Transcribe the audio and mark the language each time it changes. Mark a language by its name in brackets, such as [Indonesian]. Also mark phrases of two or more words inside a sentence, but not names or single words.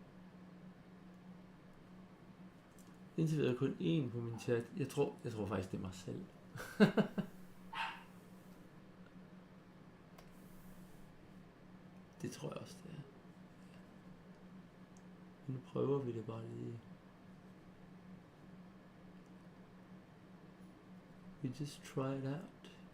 [Danish] Indtil videre kun én på min chat. Jeg tror faktisk, det er mig selv. Det tror jeg også, det er. Nu prøver vi det bare lige. [English] We just try it out.